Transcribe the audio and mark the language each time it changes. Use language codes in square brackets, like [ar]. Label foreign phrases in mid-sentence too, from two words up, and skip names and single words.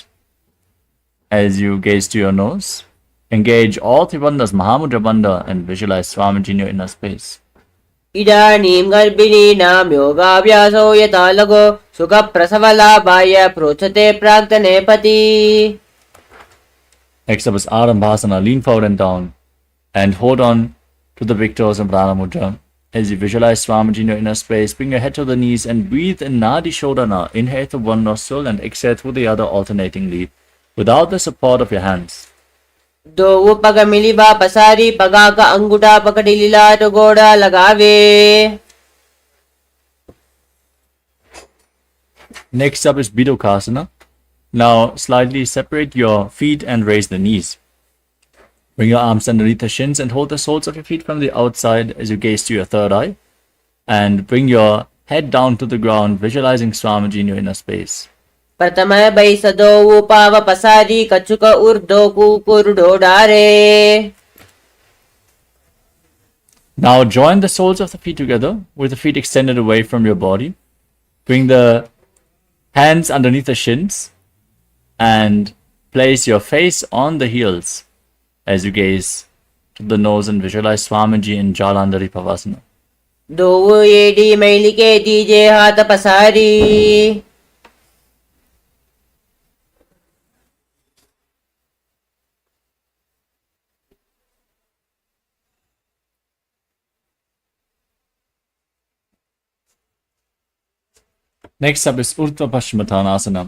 [en] As you gaze to your nose, engage all three bandhas, Mahamudra Bandha, and visualize Swamiji in your inner space. [sa] इदानीं गर्भिणीनां योगाभ्यासो यथा लघो सुखप्रसवलाभाय प्रोच्यते प्राक्तने पति. [en] Next up is Arambhasana. Lean forward and down and hold on to the big toes and Prana Mudra. As you visualize Swamiji in your inner space, bring your head to the knees and breathe in Nadi Shodhana. Inhale through one nostril and exhale through the other alternatingly without the support of your hands. [hi] दो पग मिलिबा पसारी पगा का अंगूठा पकड़ी लीला तो गोड़ा लगावे. [en] Next up is Bidokasana. Now slightly separate your feet and raise the knees. Bring your arms underneath the shins and hold the soles of your feet from the outside as you gaze to your third eye. And bring your head down to the ground, visualizing Swamiji in your inner space. [hi] प्रथम बैसदो पाव पसारी कचुक उर्दो कुकुरडो डारे. [en] Now join the soles of the feet together with the feet extended away from your body Bring the hands underneath the shins and place your face on the heels as you gaze to the nose and visualize Swamiji in Jalandhari Pavasana. [hi] दो एडी मैलिके दीजे हाथ पसारी [en] Next up is Urdhva Paschimottanasana.